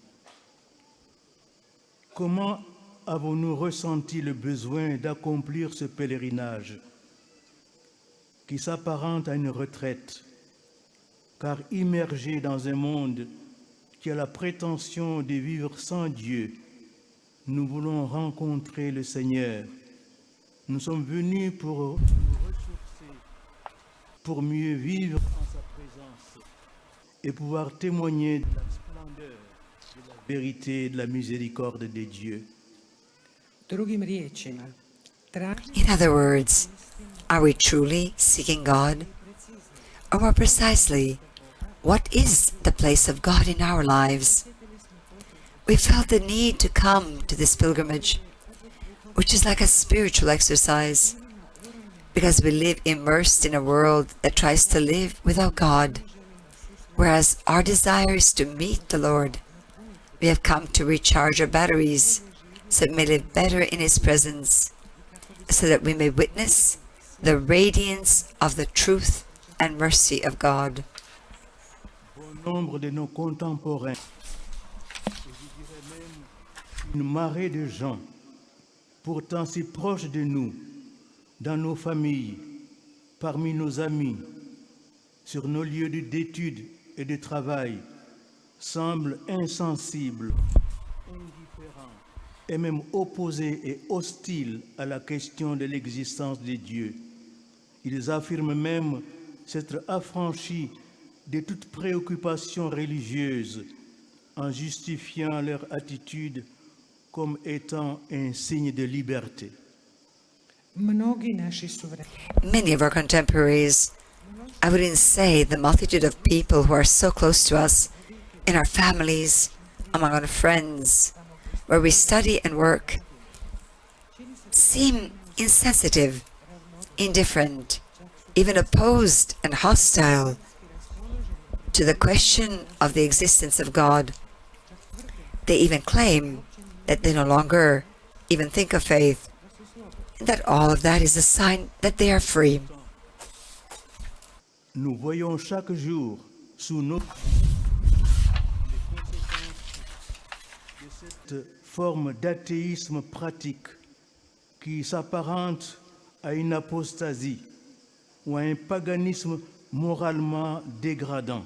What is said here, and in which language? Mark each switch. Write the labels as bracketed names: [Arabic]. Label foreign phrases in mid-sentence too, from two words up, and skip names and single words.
[French] Comment avons-nous ressenti le besoin d'accomplir ce pèlerinage qui s'apparente à une retraite, car immergé dans un monde qui a la prétention de vivre sans Dieu, nous voulons rencontrer le Seigneur. Nous sommes venus pour nous ressourcer, pour mieux vivre en sa présence et pouvoir témoigner de la splendeur, de la vérité et de la miséricorde de Dieu. [Croatian] Drugim riječima, [English] In other words, are we truly seeking God? Or more precisely, what is the place of God in our lives? We felt the need to come to this pilgrimage. which is like a spiritual exercise, because we live immersed in a world that tries to live without God, whereas our desire is to meet the Lord. We have come to recharge our batteries so we may live better in His presence, so that we may witness the radiance of the truth and mercy of God. [French] Bon nombre de nos contemporains, et je dirais même une marée de gens, pourtant si proches de nous, dans nos familles, parmi nos amis, sur nos lieux d'études et de travail, semblent insensibles, indifférents et même opposés et hostiles à la question de l'existence de Dieu. Ils affirment même s'être affranchis de toute préoccupation religieuse en justifiant leur attitude comme étant un signe de liberté. [Croatian] Mnogi naši suvremenici [English] Many of our contemporaries, I wouldn't say the multitude of people who are so close to us, in our families, among our friends, where we study and work, seem insensitive, indifferent, even opposed and hostile to the question of the existence of God. They even claim that they no longer even think of faith, and that all of that is a sign that they are free. [French] Nous voyons chaque jour sous nos les conséquences de cette forme d'athéisme pratique qui s'apparente à une apostasie ou à un paganisme moralement dégradant.